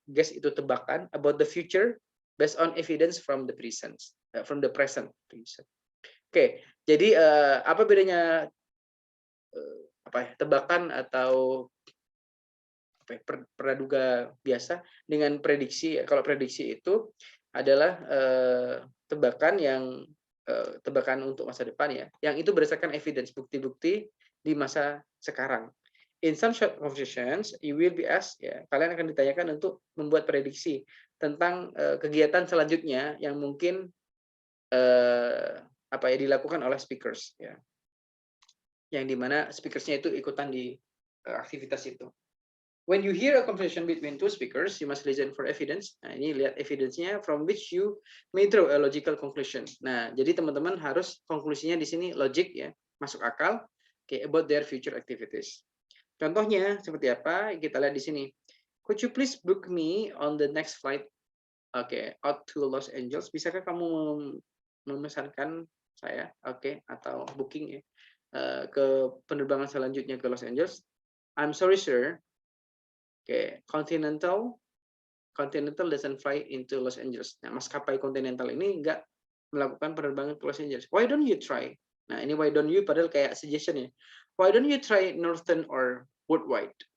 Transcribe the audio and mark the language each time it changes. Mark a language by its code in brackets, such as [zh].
[en] Guess itu [id] tebakan [en] about the future based on evidence from the present. [id] Oke, jadi apa bedanya tebakan atau praduga biasa dengan prediksi? Kalau prediksi itu adalah tebakan untuk masa depan ya, yang itu berdasarkan evidence, bukti-bukti di masa sekarang. [en] In some short conversations, you will be asked, [id] ya, kalian akan ditanyakan untuk membuat prediksi tentang kegiatan selanjutnya yang mungkin dilakukan oleh speakers, ya, yang dimana speakersnya itu ikutan di aktivitas itu. [en] When you hear a conversation between two speakers, you must listen for evidence. [id] Nah, ini lihat evidence-nya [en] from which you may draw a logical conclusion. [id] Nah, jadi teman-teman harus konklusinya di sini logik ya, masuk akal, okay, [en] about their future activities. [id] Contohnya seperti apa? Kita lihat di sini. [en] Could you please book me on the next flight? Out to Los Angeles. [id] Bisakah kamu memesankan saya, atau booking ya, ke penerbangan selanjutnya ke Los Angeles? [en] I'm sorry, sir. Continental doesn't fly into Los Angeles. [id] Nah, maskapai Continental ini nggak melakukan penerbangan ke Los Angeles. [en] Why don't you try? Nah, ini why don't you [id] padahal kayak suggestion ya. [en] Why don't you try Northern or Worldwide?